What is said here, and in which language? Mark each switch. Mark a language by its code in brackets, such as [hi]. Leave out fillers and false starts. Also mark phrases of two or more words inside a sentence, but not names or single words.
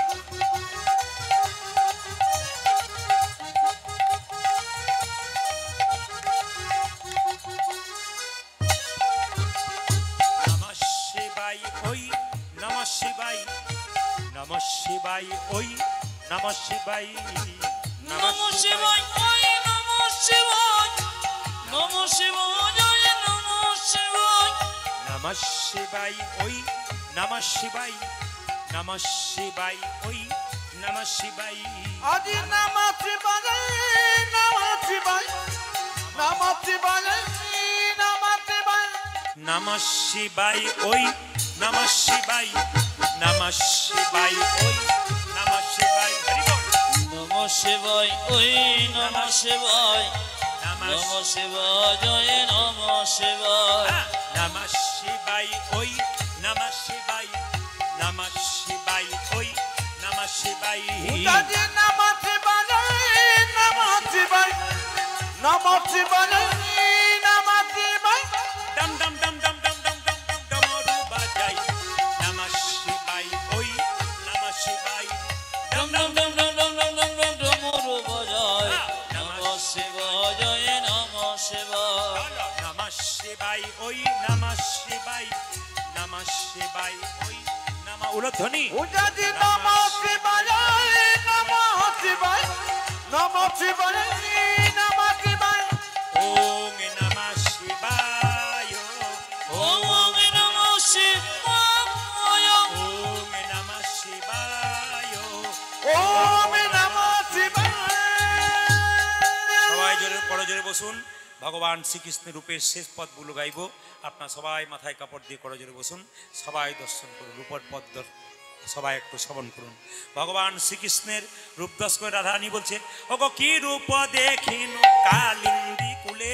[sa] নমঃ শিবায় ওই নমঃ শিবায় নমঃ শিবায় ওই নমঃ শিবায় নম শিবায় ওই নম শিবায় নম শিবায় জয় নম শিবায় নমঃ শিবায় ওই নমঃ শিবায় নমঃ শিবায় ওই নমঃ শিবায় আজি নামা শিবায় নামা শিবায় নামা শিবায় নামা শিবায় নমঃ শিবায় ওই নমঃ শিবায় নমঃ শিবায় ওই নমঃ শিবায় [bn] হরি বল [sa] নম শিবায় ওই নম শিবায় নমঃ নম শিবায় জয় নম শিবায় নমঃ শিবায় ওই নমঃ শিবায় নমঃ শিবায় ওই নমঃ শিবায় আজি নামা শিবায় নম শিবায় নম শিবায় [bn] ডম ডম ডম ডম ডম ডম ডম ডম ডমরু বাজাই [sa] নমঃ শিবায় ওই নমঃ শিবায় [bn] ডম ডম ডম ডম ডম ডম ডম ডম ডমরু বাজায় [sa] নমঃ শিবায় নমঃ শিবায় নমঃ শিবায় ওই নমঃ শিবায় নমঃ শিবায় ওই নমঃ উলধ্বনি উজাজি নম শিবায় নম শিবায় নম শিবায় নম শিবায় ওম নমঃ শিবায় ওম নমঃ শিবায় ওম নমঃ শিবায় ওম নম শিবায় [bn] সবাই জোরে করজোরে বসুন ভগবান শ্রীকৃষ্ণের রূপের শেষ পদগুলো গাইব আপনার সবাই মাথায় কাপড় দিয়ে করজোরে বসুন সবাই দর্শন করুন রূপর পদ সবাই একটু শ্রবণ করুন ভগবান শ্রীকৃষ্ণের রূপ দর্শন রাধারানী বলছে ওগো কি রূপ দেখিন কালিন্দী কুলে